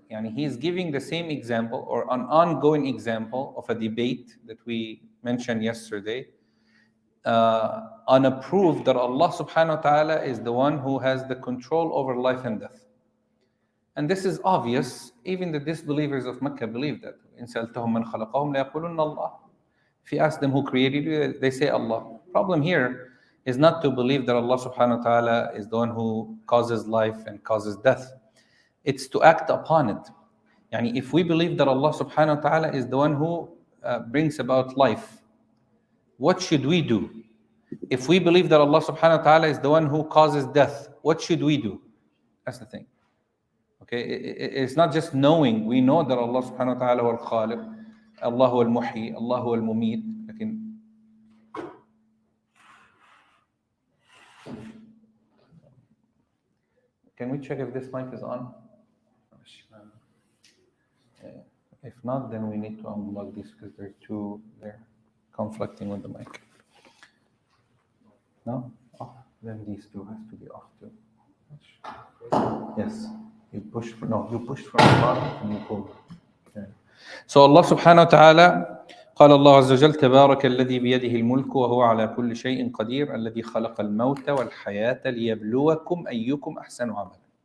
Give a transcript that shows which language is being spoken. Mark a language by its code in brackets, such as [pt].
[en] Yani He's giving the same example or an ongoing example of a debate that we mentioned yesterday on a proof that Allah subhanahu wa ta'ala is the one who has the control over life and death. And this is obvious. Even the disbelievers of Mecca believe that. [ar] إن سألتهم من خلقهم ليقولون الله. [en] If you ask them who created you, they say Allah. Problem here is not to believe that Allah subhanahu wa ta'ala is the one who causes life and causes death. It's to act upon it. Yani if we believe that Allah subhanahu wa ta'ala is the one who brings about life, what should we do? If we believe that Allah subhanahu wa ta'ala is the one who causes death, what should we do? That's the thing. Okay, it's not just knowing. We know that Allah subhanahu wa ta'ala [ar] huwa al-Khaliq, Allah huwa al-Muhyi, Allah huwa al-Mumit. [en] Can we check if this mic is on? If not, then we need to unplug this because they're conflicting with the mic. No? Off. Then these two has to be off too. Yes. You push from the bottom and you pull. Okay. So [ar] Allah subhanahu wa ta'ala قال الله عز وجل تبارك الذي بيده الملك وهو على كل شيء قدير الذي خلق الموت والحياة ليبلوكم أيكم أحسن عملا.